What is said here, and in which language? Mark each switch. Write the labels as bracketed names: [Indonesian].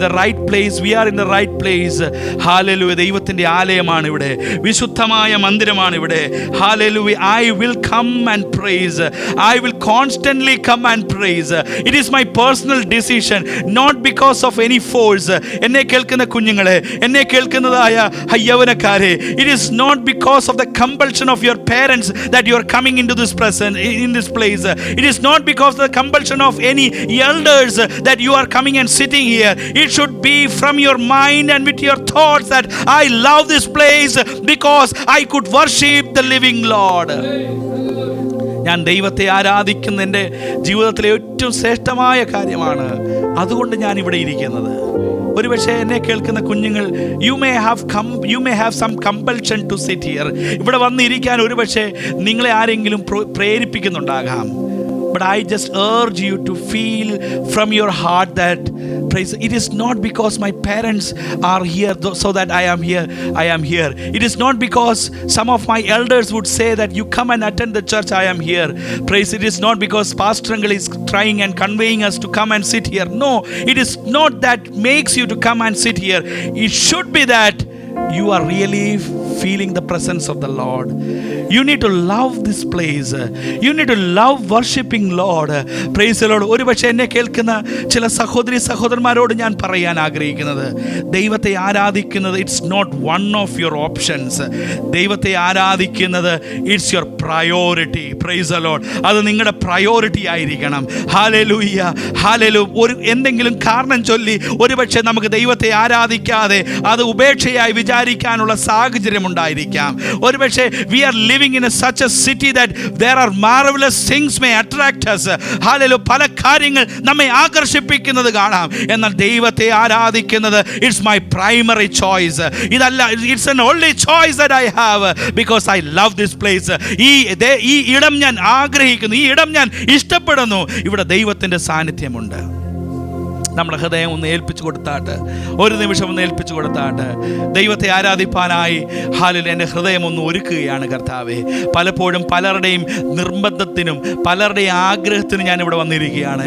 [English] The right place, we are in the right place. [Malayalam] Hallelujah. ദൈവത്തിൻ്റെ ആലയമാണ് ഇവിടെ, വിശുദ്ധമായ മന്ദിരമാണ് ഇവിടെ. Hallelujah. [English] I will come and praise, I will constantly come and praise. It is my personal decision, not because of any force. [Malayalam] എന്നെ കേൾക്കുന്ന കുഞ്ഞുങ്ങളെ, എന്നെ കേൾക്കുന്നതായ യൗവനക്കാരെ, [English] It is not because of the compulsion of your parents that you are coming into this presence in this place. It is not because of the compulsion of any elders that you are coming and sitting here. It should be from your mind and with your thoughts that I love this place because I could worship the living Lord. [Malayalam] ഞാൻ ദൈവത്തെ ആരാധിക്കുന്ന എൻ്റെ ജീവിതത്തിലെ ഏറ്റവും ശ്രേഷ്ഠമായ കാര്യമാണ്. അതുകൊണ്ട് ഞാൻ ഇവിടെ ഇരിക്കുന്നത്. ഒരുപക്ഷെ എന്നെ കേൾക്കുന്ന കുഞ്ഞുങ്ങൾ, [English] You may have some compulsion to sit here. [Malayalam] ഇവിടെ വന്നിരിക്കാൻ ഒരുപക്ഷെ നിങ്ങളെ ആരെങ്കിലും പ്രേരിപ്പിക്കുന്നുണ്ടാകാം. [English] But I just urge you to feel from your heart that, praise, it is not because my parents are here so that I am here. It is not because some of my elders would say that you come and attend the church, I am here. Praise, it is not because Pastor Uncle is trying and conveying us to come and sit here. No, it is not that makes you to come and sit here. It should be that you are really feeling the presence of the Lord. You need to love this place. You need to love worshiping Lord. Praise the Lord. [Malayalam] ഒരു പക്ഷേ എന്നെ കേൾക്കുന്ന ചില സഹോദരി സഹോദരന്മാരോട് ഞാൻ പറയാൻ ആഗ്രഹിക്കുന്നത്, ദൈവത്തെ ആരാധിക്കുന്നത് [English] It's not one of your options. [Malayalam] ദൈവത്തെ ആരാധിക്കുന്നത് [English] It's your priority. Praise the Lord. [Malayalam] അത് നിങ്ങളുടെ പ്രയോറിറ്റി ആയിരിക്കണം. Hallelujah, hallelujah. ഒരു എന്തെങ്കിലും കാരണം ചൊല്ലി ഒരുപക്ഷെ നമുക്ക് ദൈവത്തെ ആരാധിക്കാതെ അത് ഉപേക്ഷയായി വിചാരിക്കാനുള്ള സാഹചര്യം ഉണ്ടായിരിക്കാം. ഒരുപക്ഷെ [English] we are living in such a city that there are marvelous things may attract us. [Malayalam] Hallelujah. പല കാര്യങ്ങൾ നമ്മെ ആകർഷിപ്പിക്കുന്നത് കാണാം. എന്നാൽ ദൈവത്തെ ആരാധിക്കുന്നത് [English] It's my primary choice. [Malayalam] ഇതല്ല, [English] It's an only choice that I have because I love this place. [Malayalam] ഈ ഇടം ഞാൻ ആഗ്രഹിക്കുന്നു, ഈ ഇടം ഞാൻ ഇഷ്ടപ്പെടുന്നു. ഇവിടെ ദൈവത്തിൻ്റെ സാന്നിധ്യമുണ്ട്. നമ്മുടെ ഹൃദയം ഒന്ന് ഏൽപ്പിച്ചു കൊടുത്താട്ട്, ഒരു നിമിഷം ഒന്ന് ഏൽപ്പിച്ചു കൊടുത്താട്ട് ദൈവത്തെ ആരാധിപ്പാനായി ഹല്ലേലൂയ എൻ്റെ ഹൃദയം ഒന്ന് ഒരുക്കുകയാണ് കർത്താവേ. പലപ്പോഴും പലരുടെയും നിർബന്ധത്തിനും പലരുടെയും ആഗ്രഹത്തിനും ഞാനിവിടെ വന്നിരിക്കുകയാണ്.